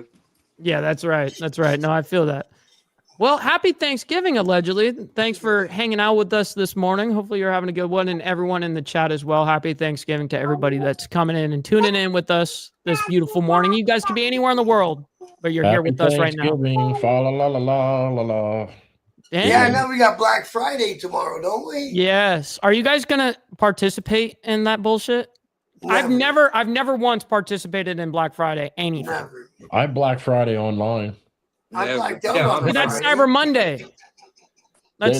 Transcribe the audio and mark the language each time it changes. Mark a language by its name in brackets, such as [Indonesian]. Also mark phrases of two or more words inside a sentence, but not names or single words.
[English] Yeah, that's right. That's right. No, I feel that. Well, happy Thanksgiving, allegedly. Thanks for hanging out with us this morning. Hopefully you're having a good one, and everyone in the chat as well. Happy Thanksgiving to everybody that's coming in and tuning in with us this beautiful morning. You guys could be anywhere in the world, but you're here Happy with us right now. Thanksgiving. Fa la la la la la la. Damn. Yeah, I know we got Black Friday tomorrow, don't we? Yes. Are you guys gonna participate in that bullshit? I've never once participated in Black Friday. Anything. Never. I Black Friday online. I Never. blacked out Yeah, on But that's Friday. Cyber Monday. That's